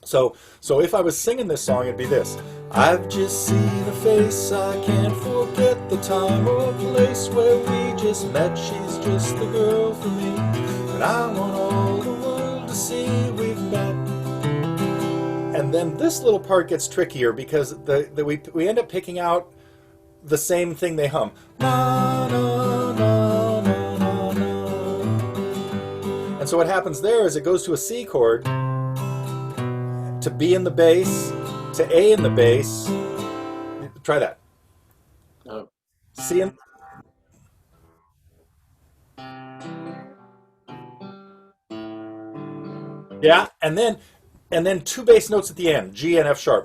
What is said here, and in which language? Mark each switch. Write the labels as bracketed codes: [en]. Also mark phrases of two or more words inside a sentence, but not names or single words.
[en] So if I was singing this song, it'd be this. I've just seen a face, I can't forget the time or place where we just met. She's just the girl for me, and I want all the world to see we've met. And then this little part gets trickier because we end up picking out the same thing they hum. Na, na, na, na, na, na. And so what happens there is it goes to a C chord, to B in the bass, to A in the bass. Try that. Oh, C in. Yeah, and then two bass notes at the end, G and F sharp.